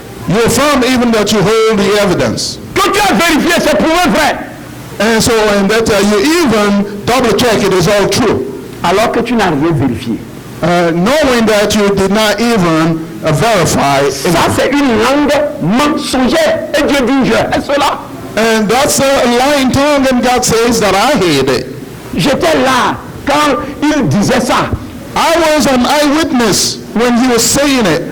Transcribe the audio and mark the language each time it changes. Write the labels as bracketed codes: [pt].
[en] You affirm even that you hold the evidence. [fr] Que tu as vérifié, c'est prouvé vrai. [en] And so, and that you even double check it is all true. [fr] Alors que tu n'as rien vérifié. [en] Knowing that you did not even verify. [fr] Ça c'est une langue mensongère. Et Dieu dit, je hais cela. [en] And that's a lying tongue, and God says that I hate it. [fr] J'étais là quand il disait ça. [en] I was an eyewitness when he was saying it.